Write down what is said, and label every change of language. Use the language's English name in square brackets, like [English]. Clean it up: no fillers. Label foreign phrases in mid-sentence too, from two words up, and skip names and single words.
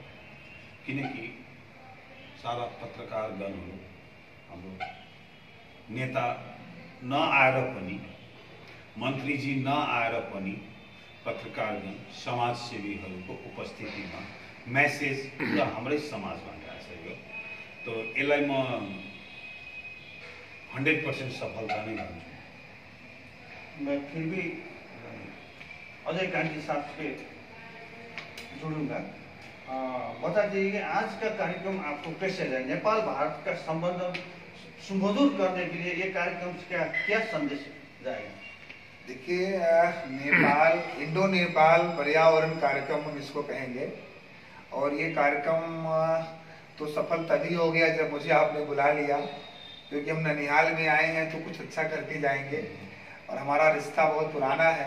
[Nepali] किनकि सारा पत्रकारगणहरू, हाम्रो नेता नआएर पनि, मन्त्रीजी नआएर पनि पत्रकारगण, समाजसेवीहरूको उपस्थितिमा मेसेज पुरा हाम्रै समाजमा गएको छ यो। तो यसलाई म 100% सफलता नै भन्छु। [Hindi] मैं फिर भी अजय कांटी साहब से जुड़ूंगा। बता दीजिए कि आज का कार्यक्रम आपको कैसे लगा? नेपाल भारत का संबंध सुमधुर करने के लिए ये कार्यक्रम का क्या संदेश जाएगा? देखिए, नेपाल, इंडो नेपाल पर्यावरण कार्यक्रम हम इसको कहेंगे, और ये कार्यक्रम तो सफल तभी हो गया जब मुझे आपने बुला लिया, क्योंकि हम ननिहाल में आए हैं तो कुछ अच्छा करके जाएंगे, और हमारा रिश्ता बहुत पुराना है।